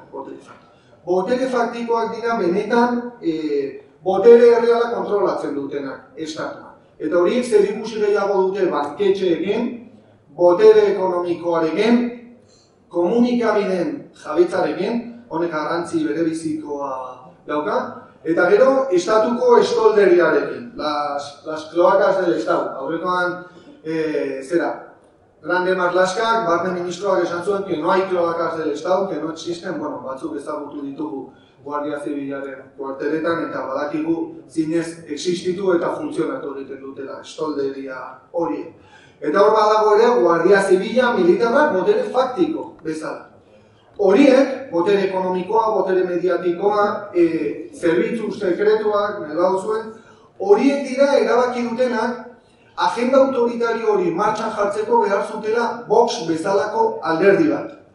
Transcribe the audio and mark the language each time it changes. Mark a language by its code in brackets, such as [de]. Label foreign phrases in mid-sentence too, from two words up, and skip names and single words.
[eu] Botere faktikoak dira benetan botere erreala kontrolatzen dutenak, estatua. Eta horiek zer ikusi gehiago dute banketxeekin, botere ekonomikoarekin, komunikabideen jabetzarekin, honek garrantzi berebizikoa dauka, eta gero estatuko estolderiarekin, [es] las cloacas del Estado. [eu] Aurrekoan, Grande Marlaskak, barne ministroak esan zuen, [es] que no hay cloacas del Estado, que no existen, [eu] bueno, batzuk ezagutu ditugu Guardia Zibilaren kuarteletan, eta badakigu zinez existitu eta funtzionatu egiten dutela, estolderia horiek. Eta hor badago ere, Guardia Zibila militarrak botere faktiko bezala. Horiek, botere ekonomikoa, botere mediatikoa, zerbitzu sekretuak, nahi zuen, horiek dira erabaki dutenak agenda autoritario hori martxan jartzeko behar zutela Vox bezalako alderdi bat.